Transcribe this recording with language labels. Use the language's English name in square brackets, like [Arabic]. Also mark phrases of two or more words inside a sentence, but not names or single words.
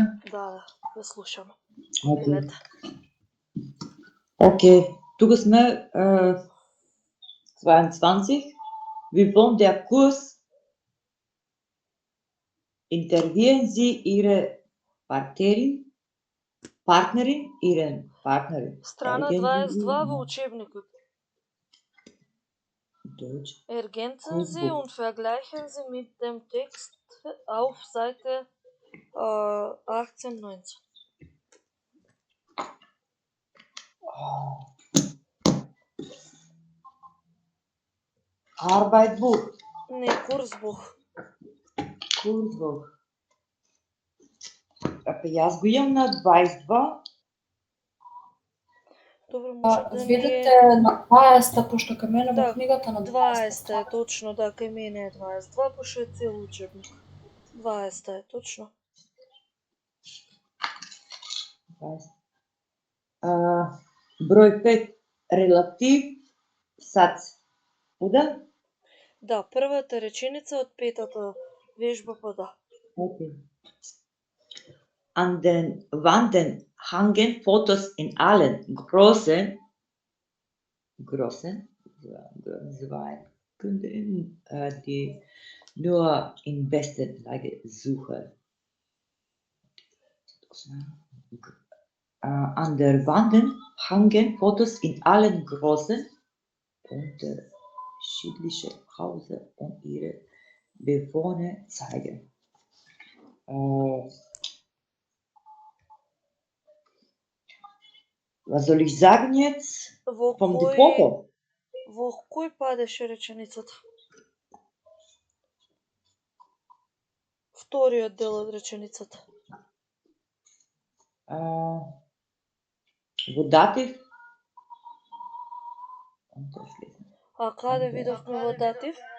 [Macedonian] Да, ве слушаме. Окей. Окей, тука сме 22. [German] Wie wollen der Kurs intervjuwen Sie Ihre Partnerin, Ihren Partnerin. [Macedonian] Страна 22 во учебникот. [German] Deutsch. Ergänzen Sie und vergleichen Sie mit dem Text auf Seite 18-19. Arbeitbuch. [Macedonian] Не, Kursbuch. Kursbuch. Јас го имам на 22. Добро, може да Видите на 20, пошто кај мене во книгата на 20 е точно, да, кај мене е 22, пошто е цел учебник. 20 е точно. 20. Број 5. [German] Relativ Satz. [Macedonian] Уда? Да, првата реченица од петата вежба па да. Okay. [German] an den Wanden hangen Fotos in allen großen zwei Kunden, die nur in besten Lage suchen. An der Wanden hangen Fotos in allen großen unterschiedliche Häuser und ihre Bewohner zeigen. Was soll ich sagen jetzt? Vom Foto? [Macedonian] Во кој падеше реченицата? Вториот дел од реченицата. Во датив? А каде видовме во датив?